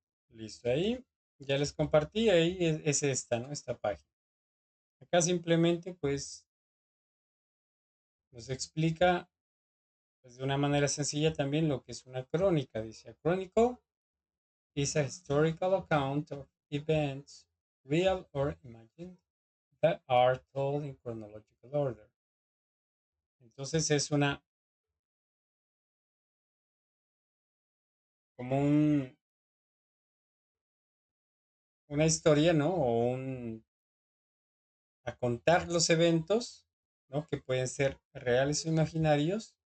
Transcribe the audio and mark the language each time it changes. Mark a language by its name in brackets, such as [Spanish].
[Spanish] Listo, ahí ya les compartí, ahí es esta, ¿no? Esta página. Acá simplemente pues nos explica pues, de una manera sencilla también lo que es una crónica. Dice, [English] a chronicle is a historical account of events, real or imagined, that are told in chronological order. [Spanish] Entonces es como una historia, ¿no? A contar los eventos, ¿no? Que pueden ser reales o imaginarios.